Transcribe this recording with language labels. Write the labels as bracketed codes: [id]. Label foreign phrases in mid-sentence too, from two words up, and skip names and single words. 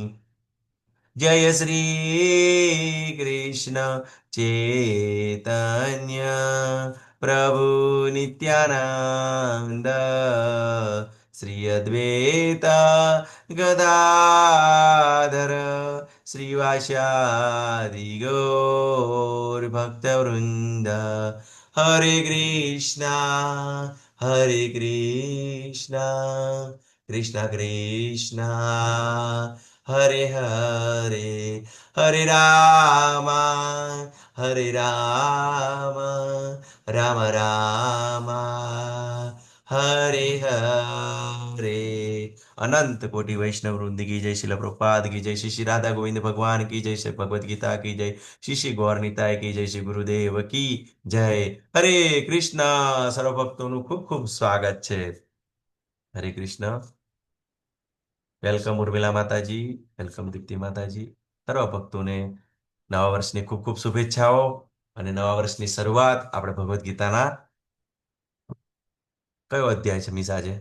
[sa] जय श्री कृष्ण चैतन्य प्रभु नित्यानंद श्री अद्वैत गदाधर श्रीवासादि गौर भक्तवृंद. हरे कृष्णा कृष्णा कृष्णा हरे हरे हरे रामा राम राम हरे हरे. [hi] अनंत कोटि वैष्णव वृंद की जय, शिल प्रभुपाद की जय, श्री श्री राधा गोविंद भगवान की जय, श्री भगवत गीता की जय, श्री श्री गौर निताय की जय, श्री गुरुदेव की जय। [sa] हरे कृष्ण। [gu] સર્વ ભક્તોનું ખૂબ ખૂબ સ્વાગત છે. હરે કૃષ્ણ. વેલકમ ઉર્મિલા માતાજી, વેલકમ દીપ્તિ માતાજી. સર્વ ભક્તોને નવા વર્ષની ખૂબ ખૂબ શુભેચ્છાઓ. અને નવા વર્ષની શરૂઆત આપણે ભગવદ્ ગીતાના કયો અધ્યાય છે મીસ આજે?